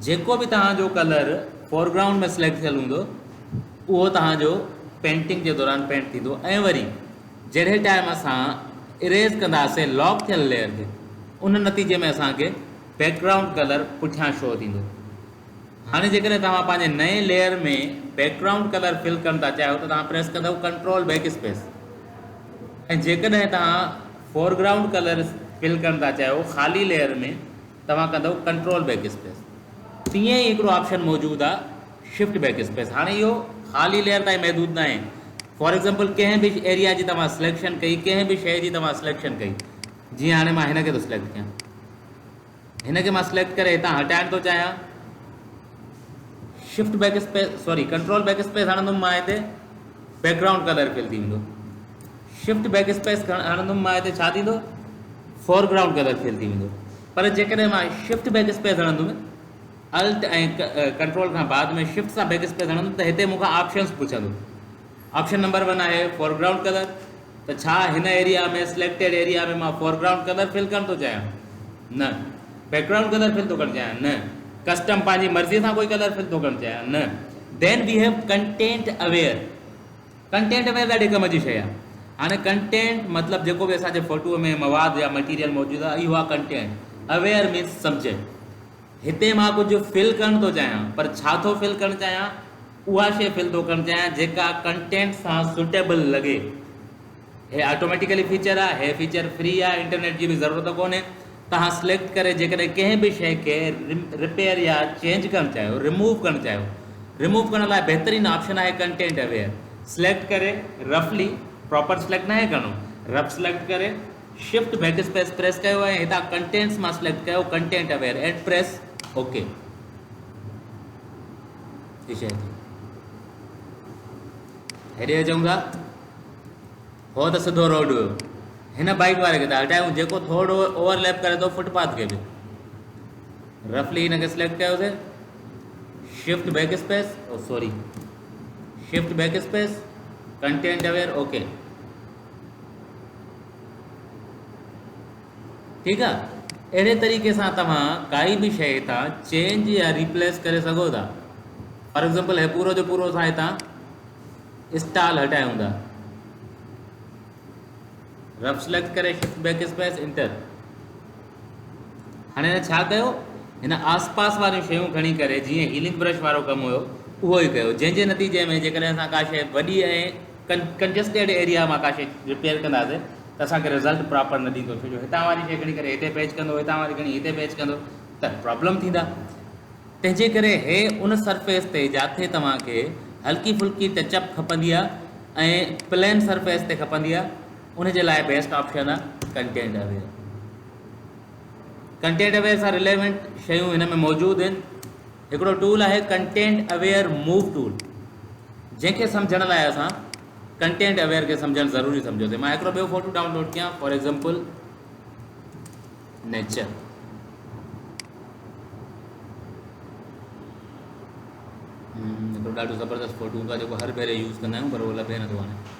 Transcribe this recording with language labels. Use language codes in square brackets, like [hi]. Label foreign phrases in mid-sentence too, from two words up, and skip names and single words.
[sd] जेको बि तव्हांजो कलर फोरग्राउंड में सिलेक्ट थियल हूंदो उहो तव्हांजो पेंटिंग जे दौरान पेंट थींदो। ऐं वरी जहिड़े टाइम असां इरेज़ कंदासीं लॉक थियल लेयर खे, उन नतीजे में असांखे [en] background color [sd] पुठियां शो थींदो। हाणे जेकॾहिं तव्हां पंहिंजे नए लेयर में [en] background color fill [sd] करणु था चाहियो त तव्हां प्रेस कंदव [en] control back space, [sd] ऐं जेकॾहिं तव्हां [en] foreground color fill [sd] करणु था चाहियो ख़ाली लेयर में, तव्हां कंदव [en] control back space. [sd] तीअं ई हिकिड़ो ऑप्शन मौजूदु आहे [en] shift back space. [sd] हाणे इहो ख़ाली लेयर ताईं महदूद न आहे। [en] for example [sd] कंहिं बि एरिया जी तव्हां सिलेक्शन कई, कंहिं बि शइ जी तव्हां सिलेक्शन कई, जीअं हाणे मां हिनखे थो सिलेक्ट कयां, हिनखे मां सिलेक्ट करे हितां हटाइणु थो चाहियां, [en] shift back space sorry control back space [sd] हणंदुमि मां, हिते [en] background color fill [sd] थी वेंदो। [en] shift back space [sd] हणंदुमि मां, हिते छा थींदो? [en] foreground color fill [sd] थी वेंदो। पर जेकॾहिं मां [en] shift back space [sd] हणंदुमि, अल्ट ऐं कंट्रोल खां बाद में शिफ्ट सां [en] back space [sd] हणंदुमि, त हिते मूंखां ऑप्शन्स पुछंदो। [en] option number 1 [sd] आहे [en] foreground color, [sd] त छा हिन एरिया में [en] selected area [sd] में मां [en] foreground color fill [sd] करणु थो चाहियां? न। [en] background color fill [sd] थो करणु चाहियां? न। कस्टम पंहिंजी मर्ज़ी सां कोई कलर फिल थो करणु चाहियां? [en] न। then we have content aware. content aware [sd] ॾाढे कम जी शइ आहे। हाणे कंटेंट मतिलबु जेको बि असांजे फोटूअ में मवाद या मटीरियल मौजूदु आहे, इहो आहे कंटेंट। [en] aware means सम्झे। [sd] हिते मां कुझु फिल करणु थो चाहियां, पर छा थो फिल करणु चाहियां? उहा शइ फिल थो करणु चाहियां जेका कंटेंट सां सुटेबल लॻे। हे [en] automatically feature [sd] आहे, हे [en] feature free [sd] आहे, इंटरनेट जी बि ज़रूरत कोन्हे। तव्हां सिलेक्ट करे जेकॾहिं कंहिं बि शइ खे रिपेयर या चेंज करणु चाहियो, रिमूव करणु चाहियो, रिमूव करण लाइ बहितरीनु ऑप्शन आहे [en] content aware. [sd] सिलेक्ट करे रफली, प्रॉपर सिलेक्ट न आहे करिणो, [en] rough select [sd] करे [en] shift back space press [sd] कयो ऐं हितां कंटेंट्स मां सिलेक्ट कयो [en] content aware and press okay. [sd] शइ थी हेॾे अचूं था, हो त सिधो रोड हुयो, हिन बाइक वारे खे था हटायूं जेको थोरो ओवरलैप करे थो फुटपाथ खे बि। रफली हिनखे सिलेक्ट कयोसीं, [en] shift back space sorry shift back space content aware okay. [sd] ठीकु आहे, अहिड़े तरीक़े सां तव्हां काई बि शइ हितां चेंज या रिप्लेस करे सघो था। [en] for example [sd] हे पूरो जो पूरो असां हितां स्टाल हटायूं था, [en] rough select [sd] करे [en] shift back space enter. [sd] हाणे हिन छा कयो? हिन आसपास वारियूं शयूं खणी करे जीअं [en] healing brush [sd] वारो कमु हुयो उहो ई कयो, जंहिंजे नतीजे में जेकॾहिं असां का शइ वॾी ऐं [en] congested area [sd] मां का शइ रिपेयर कंदासीं त असांखे [en] result proper [sd] न ॾींदो, छो जो हितां वारी शइ खणी करे हिते पेच कंदो, हितां वारी खणी हिते पेच कंदो त प्रॉब्लम थींदा। तंहिंजे करे हे उन सरफेस ते जिथे तव्हांखे हल्की फुल्की टचअप खपंदी आहे ऐं [en] plain surface [sd] ते खपंदी आहे, उनजे लाइ [en] best option [sd] आहे [en] content aware. content aware [sd] सां रिलेवेंट शयूं हिन में मौजूदु आहिनि। हिकिड़ो टूल आहे [en] content aware move tool, [sd] जंहिंखे सम्झण लाइ असां [en] content aware [sd] खे सम्झणु ज़रूरी सम्झोसीं। मां हिकिड़ो ॿियो [en] photo download [sd] कयां, [en] for example [sd] नेचर। हिकिड़ो ॾाढो ज़बरदस्त फोटो हूंदो आहे जेको हर भेरे यूज़ कंदा आहियूं, पर उहो लभे नथो हाणे।